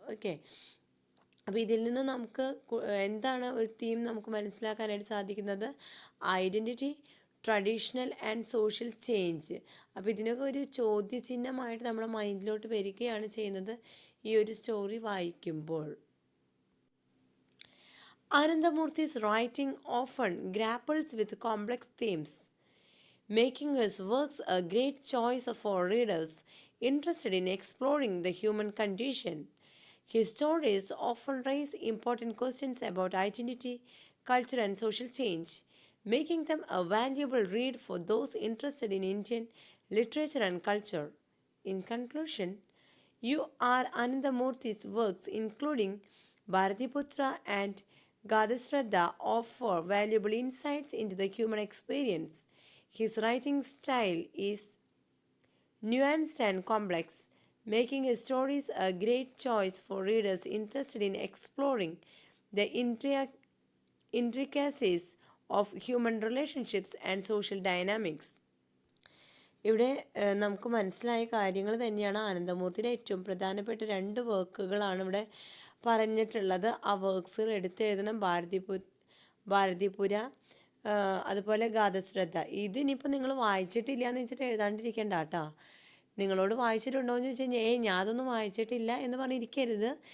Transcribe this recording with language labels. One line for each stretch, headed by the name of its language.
Malayalam: Okay, അപ്പോൾ ഇതിൽ നിന്ന് നമുക്ക് എന്താണ് ഒരു തീം നമുക്ക് മനസ്സിലാക്കാനായിട്ട് സാധിക്കുന്നത്?
English: Identity, traditional and social change.
Malayalam: അപ്പോൾ ഇതിനൊക്കെ ഒരു ചോദ്യചിഹ്നമായിട്ട് നമ്മുടെ മൈൻഡിലോട്ട് വരികയാണ് ചെയ്യുന്നത് ഈ ഒരു സ്റ്റോറി വായിക്കുമ്പോൾ.
English: Anandamurthi's writing often grapples with complex themes, making his works a great choice for readers interested in exploring the human condition. His stories often raise important questions about identity, culture, and social change, making them a valuable read for those interested in Indian literature and culture. In conclusion, U.R. Anandamurthi's works, including Bharatiputra and Gadasraddha, offer valuable insights into the human experience. His writing style is nuanced and complex, making his stories a great choice for readers interested in exploring the intricacies of human relationships and social dynamics.
Malayalam: ഇവിടെ നമുക്ക് മനസ്സിലായ കാര്യങ്ങൾ തന്നെയാണ്. ആനന്ദമൂർത്തിയുടെ ഏറ്റവും പ്രധാനപ്പെട്ട 2 വർക്കുകളാണ് ഇവിടെ പറഞ്ഞിട്ടുള്ളത്. ആ വർക്ക്സുകൾ എടുത്തെഴുതണം. ഭാരതിപുര, അതുപോലെ ഗാഥശ്രദ്ധ. ഇതിനിപ്പോൾ നിങ്ങൾ വായിച്ചിട്ടില്ല എന്ന് വെച്ചിട്ട് എഴുതാണ്ടിരിക്കേണ്ട കേട്ടോ. നിങ്ങളോട് വായിച്ചിട്ടുണ്ടോ എന്ന് ചോദിച്ചു കഴിഞ്ഞാൽ ഞാൻ അതൊന്നും വായിച്ചിട്ടില്ല എന്ന് പറഞ്ഞിരിക്കരുത്.